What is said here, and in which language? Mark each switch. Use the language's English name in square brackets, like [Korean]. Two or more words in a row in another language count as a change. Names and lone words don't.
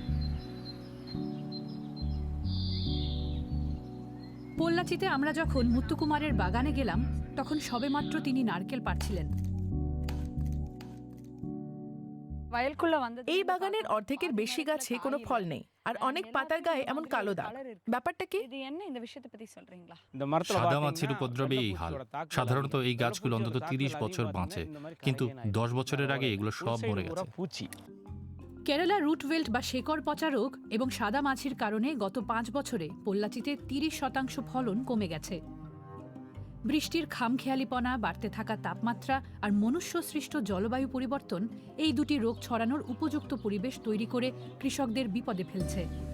[Bangla] পোল্লাচিতে আমরা যখন মুত্তুকুমারের বাগানে গেলাম, তখন সবেমাত্র তিনি নারকেল পাড়ছিলেন। এই বাগানের অর্ধেকের বেশি গাছে কোনো ফল নেই, আর অনেক পাতার গায়ে এমন কালো দাগ। ব্যাপারটা কি? [Tamil] இந்த மரத்துல [Bangla] সাদা [Tamil] பாத்தீங்கன்னா, [Bangla] মাছির উপদ্রবে এই হাল। [Tamil] பூச்சியோட தாக்குதல் [Bangla] সাধারণত এই [Tamil] அதிகம். [Bangla] গাছগুলো অন্তত [Tamil] பூச்சியோட [Bangla] 30 [Tamil] தாக்குதல் [Bangla] বছর [Tamil] அதிகமா [Bangla] বাঁচে, [Tamil] இருந்தா இந்த மாதிரி [Bangla] কিন্তু [Tamil] காய்கறி [Bangla] 10 বছরের আগে এগুলো সব মরে গেছে। [Tamil] பூச்சி [Bangla] কেরালা রুটওয়েল্ট বা শেকড় পচা রোগ এবং সাদা মাছির কারণে গত 5 বছরে পোল্লাচিতে 30% ফলন কমে গেছে। বৃষ্টির খামখেয়ালিপনা, বাড়তে থাকা তাপমাত্রা আর মনুষ্য সৃষ্ট জলবায়ু পরিবর্তন এই দুটি রোগ ছড়ানোর উপযুক্ত পরিবেশ তৈরি করে কৃষকদের বিপদে ফেলছে।